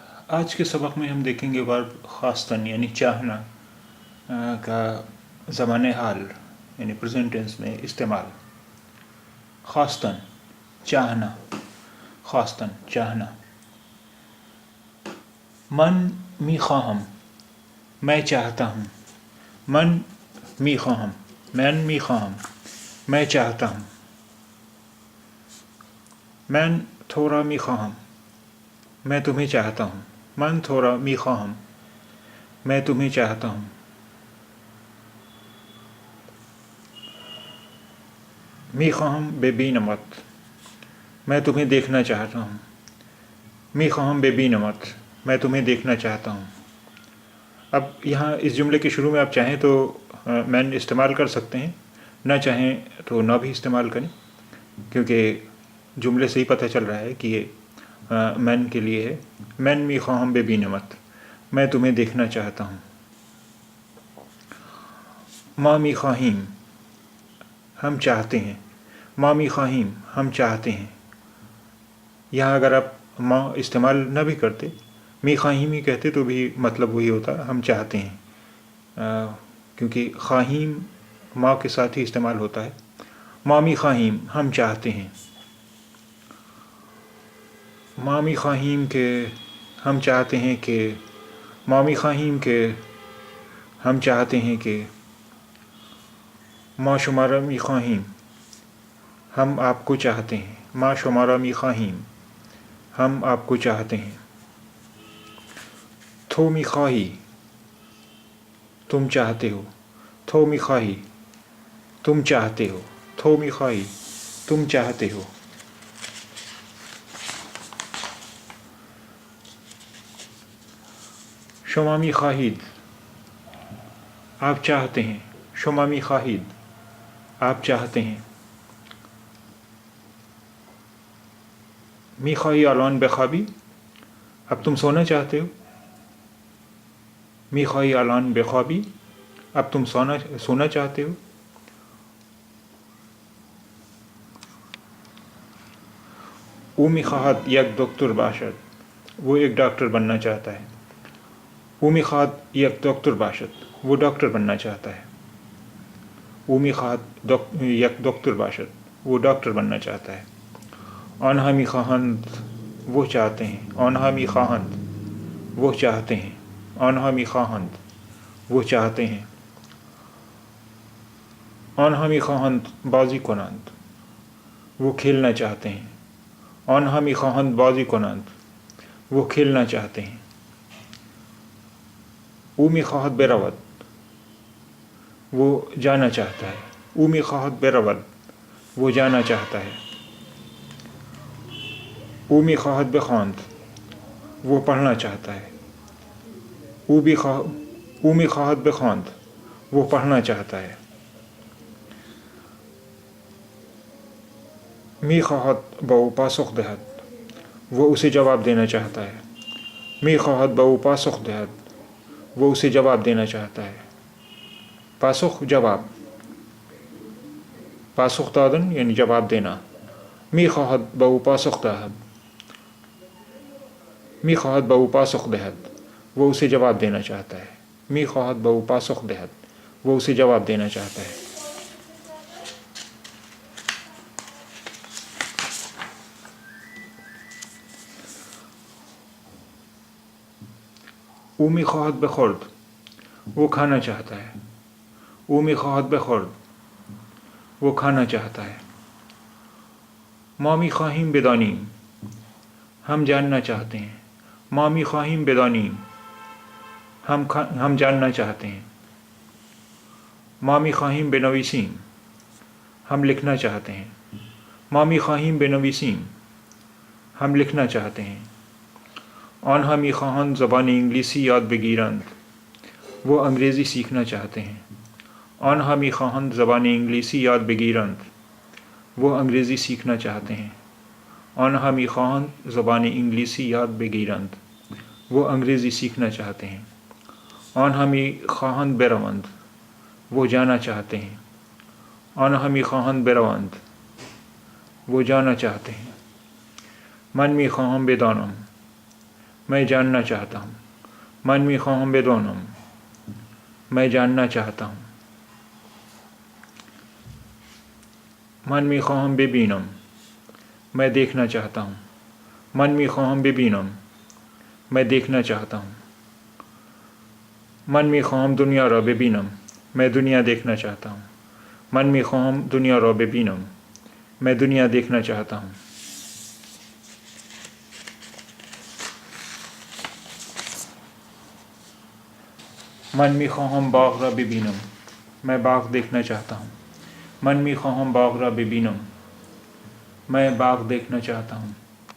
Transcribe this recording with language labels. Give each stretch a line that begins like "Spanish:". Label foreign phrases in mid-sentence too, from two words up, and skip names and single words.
Urdu: آج کے سبق میں ہم دیکھیں گے ورب خاصتاً یعنی چاہنا کا زمان حال یعنی
English: present tense
Urdu: میں استعمال. خاصتاً چاہنا، خاصتاً چاہنا.
Persian: من میخواهم،
Urdu: میں چاہتا ہوں.
Persian: من میخواهم، من میخواهم،
Urdu: میں چاہتا ہوں.
Persian: من تھوڑا میخواهم،
Urdu: میں تمہیں چاہتا ہوں.
Persian: من تھوڑا میخواهم،
Urdu: میں تمہیں چاہتا ہوں.
Persian: میخواهم ببینمت،
Urdu: میں تمہیں دیکھنا چاہتا ہوں.
Persian: میخواهم ببینمت،
Urdu: میں تمہیں دیکھنا چاہتا ہوں. اب یہاں اس جملے کے شروع میں آپ چاہیں تو مین استعمال کر سکتے ہیں، نہ چاہیں تو نہ بھی استعمال کریں، کیونکہ جملے سے ہی پتہ چل رہا ہے کہ یہ مین کے لیے ہے.
Persian: من میخواهم ببینمت،
Urdu: میں تمہیں دیکھنا چاہتا ہوں.
Persian: ما میخواهیم،
Urdu: ہم چاہتے ہیں.
Persian: ما میخواهیم،
Urdu: ہم چاہتے ہیں. یہاں اگر آپ ما استعمال نہ بھی کرتے، میخواهیم ہی کہتے تو بھی مطلب وہی ہوتا، ہم چاہتے ہیں. کیونکہ
Persian: خواہیم ما
Urdu: کے ساتھ ہی استعمال ہوتا ہے.
Persian: ما میخواهیم،
Urdu: ہم چاہتے ہیں.
Persian: ما میخواهیم کہ،
Urdu: ہم چاہتے ہیں کہ.
Persian: ما میخواهیم کہ،
Urdu: ہم چاہتے ہیں کہ.
Persian: ما شمارا میخواهیم،
Urdu: ہم آپ کو چاہتے ہیں.
Persian: ما شمارا میخواهیم،
Urdu: ہم آپ کو چاہتے ہیں.
Persian: تو میخواهی،
Urdu: تم چاہتے ہو.
Persian: تو میخواهی،
Urdu: تم چاہتے ہو.
Persian: تو میخواهی،
Urdu: تم چاہتے ہو.
Persian: شما میخواهید،
Urdu: آپ چاہتے ہیں.
Persian: شما میخواهید،
Urdu: آپ چاہتے ہیں.
Persian: میخواهی الان بخوابی،
Urdu: اب تم سونا چاہتے ہو.
Persian: میخواهی الان بخوابی،
Urdu: اب تم سونا چاہتے ہو.
Persian: او میخواهد یک دکتر باشد،
Urdu: وہ ایک ڈاکٹر بننا چاہتا ہے.
Persian: او میخواهد یک دکتر باشد،
Urdu: وہ ڈاکٹر بننا چاہتا ہے.
Persian: او میخواهد یک دکتر باشد،
Urdu: وہ ڈاکٹر بننا چاہتا ہے.
Persian: آنها میخواهند،
Urdu: وہ چاہتے ہیں.
Persian: آنها میخواهند،
Urdu: وہ چاہتے ہیں.
Persian: آنها میخواهند،
Urdu: وہ چاہتے ہیں.
Persian: آنها میخواهند بازی کنند،
Urdu: وہ کھیلنا چاہتے ہیں.
Persian: آنها میخواهند بازی کنند،
Urdu: وہ کھیلنا چاہتے ہیں.
Persian: او میخواهد برود،
Urdu: وہ جانا چاہتا ہے.
Persian: او میخواهد برود،
Urdu: وہ جانا چاہتا ہے.
Persian: او میخواهد بخواند،
Urdu: وہ پڑھنا چاہتا ہے.
Persian: او میخواهد بخواند،
Urdu: وہ پڑھنا چاہتا ہے.
Persian: میخواهد به او پاسخ دهد،
Urdu: وہ اسے جواب دینا چاہتا ہے.
Persian: میخواهد به او پاسخ دهد،
Urdu: وہ اسے جواب دینا چاہتا ہے. پاسخ جواب،
Persian: پاسخ دادن
Urdu: یعنی جواب دینا.
Persian: میخواهد به او پاسخ دهد، میخواهد به او پاسخ دهد،
Urdu: وہ اسے جواب دینا چاہتا ہے.
Persian: میخواهد به او پاسخ دهد،
Urdu: وہ اسے جواب دینا چاہتا ہے.
Persian: او میخواهد بخورد،
Urdu: وہ کھانا چاہتا ہے.
Persian: او میخواهد بخورد،
Urdu: وہ کھانا چاہتا ہے.
Persian: ما میخواهیم بدانیم،
Urdu: ہم جاننا چاہتے ہیں.
Persian: ما میخواهیم بدانیم،
Urdu: ہم جاننا چاہتے ہیں.
Persian: ما میخواهیم بنویسیم،
Urdu: ہم لکھنا چاہتے ہیں.
Persian: ما میخواهیم بنویسیم،
Urdu: ہم لکھنا چاہتے ہیں.
Persian: آنها میخواهند زبان انگلیسی یاد بگیرند،
Urdu: وہ انگریزی سیکھنا چاہتے ہیں.
Persian: آنها میخواهند زبان انگلیسی یاد بگیرند،
Urdu: وہ انگریزی سیکھنا چاہتے ہیں.
Persian: آنها میخواهند زبان انگلیسی یاد بگیرند،
Urdu: وہ انگریزی سیکھنا چاہتے ہیں.
Persian: آنها میخواهند بروند،
Urdu: وہ جانا چاہتے ہیں.
Persian: آنها میخواهند بروند،
Urdu: وہ جانا چاہتے ہیں.
Persian: من میخواهم بدانم،
Urdu: میں جاننا چاہتا ہوں.
Persian: من میخواهم بدانم.
Urdu: میں جاننا چاہتا ہوں.
Persian: من میخواهم ببینم.
Urdu: میں دیکھنا چاہتا ہوں.
Persian: من میخواهم ببینم.
Urdu: میں دیکھنا چاہتا ہوں.
Persian: من میخواهم دنیا را ببینم.
Urdu: میں دنیا دیکھنا چاہتا ہوں.
Persian: من میخواهم دنیا را ببینم.
Urdu: میں دنیا دیکھنا چاہتا ہوں.
Persian: من میخواهم باغ را ببینم.
Urdu: میں باغ دیکھنا چاہتا ہوں.
Persian: من میخواهم باغ را ببینم.
Urdu: میں باغ دیکھنا چاہتا ہوں.